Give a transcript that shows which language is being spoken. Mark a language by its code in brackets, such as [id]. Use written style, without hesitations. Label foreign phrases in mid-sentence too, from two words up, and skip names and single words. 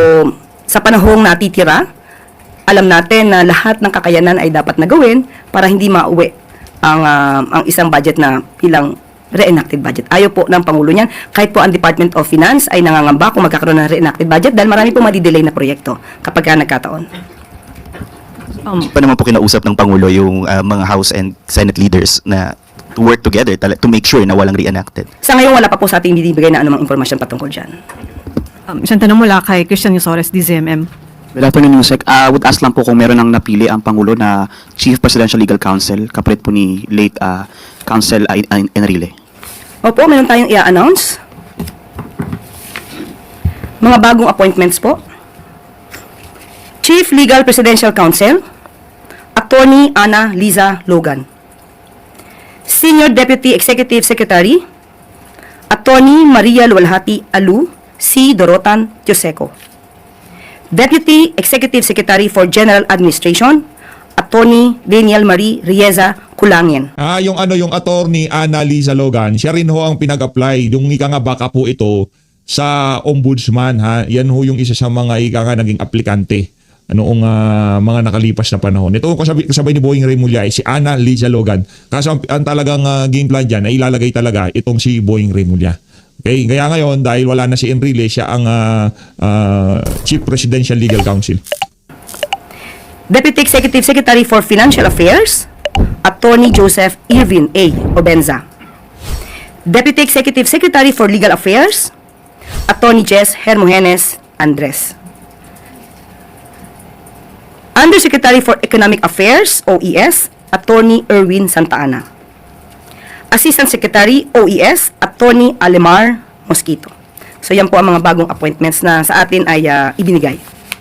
[tl] So, Sa panahong natitira, alam natin na lahat ng kakayanan ay dapat na gawin para hindi mauwi ang isang budget na ilang [en] reenacted budget. [tl] Ayaw po ng Pangulo niyan. Kahit po ang Department of Finance ay nangangamba kung magkakaroon ng [en] reenacted budget [tl] dahil marami pong madidelay na proyekto kapag ka nagkataon. Pa naman po kinausap ng Pangulo yung mga [en] House and Senate leaders [tl] na [en] to work together to make sure [tl] na walang reenacted. Sa ngayon, wala pa po sa ating binibigay na anumang impormasyon patungkol dyan. Isang tanong mula kay Christian Yusores, DZMM. [en] Good afternoon, Yusek. Would ask [tl] lang po kung meron nang napili ang Pangulo na [en] Chief Presidential Legal Counsel, [tl] kapalit po ni late Counsel Enrile. Opo, meron tayong i-announce. Mga bagong appointments po. [en] Chief Legal Presidential Counsel, Attorney Ana Liza Logan. Senior Deputy Executive Secretary, Attorney Maria Luwalhati Alu, C. Dorotan Tioseco. Deputy Executive Secretary for General Administration, Attorney Daniel Marie Rieza Kulangin. [tl] Yung attorney Ana Liza Logan, siya rin ho ang pinag-apply. Yung ika nga baka po ito sa ombudsman, ha. Yan ho yung isa sa mga ika nga naging aplikante noong mga nakalipas na panahon. Ito kasabay ni Boying Remulla si Ana Liza Logan. Kaso ang talagang [en] game plan [tl] dyan ay ilalagay talaga itong si Boying Remulla. Okay, kaya ngayon dahil wala na si Enrile, siya ang [en] Chief Presidential Legal Counsel. Deputy Executive Secretary for Financial Affairs, Attorney Joseph Irvin A. Obenza. Deputy Executive Secretary for Legal Affairs, Attorney Jess Hermogenes Andres. Undersecretary for Economic Affairs, OES, Attorney Erwin Santa Ana. Assistant Secretary, OES, Attorney Alemar Mosquito. [tl] So yan po ang mga bagong appointments na sa atin ay ibinigay.